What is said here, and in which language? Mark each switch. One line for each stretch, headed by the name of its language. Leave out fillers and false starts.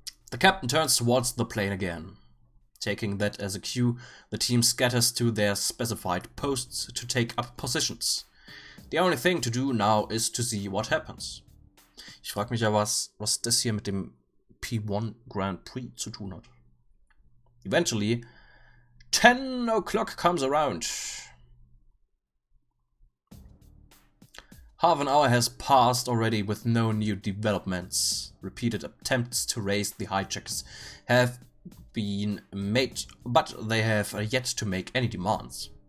English: The captain turns towards the plane again. Taking that as a cue, the team scatters to their specified posts to take up positions. The only thing to do now is to see what happens.
German: Ich frage mich ja, was das hier mit dem P1 Grand Prix zu tun hat.
English: Eventually, 10 o'clock comes around. Half an hour has passed already with no new developments. Repeated attempts to raise the hijackers have been made, but they have yet to make any demands.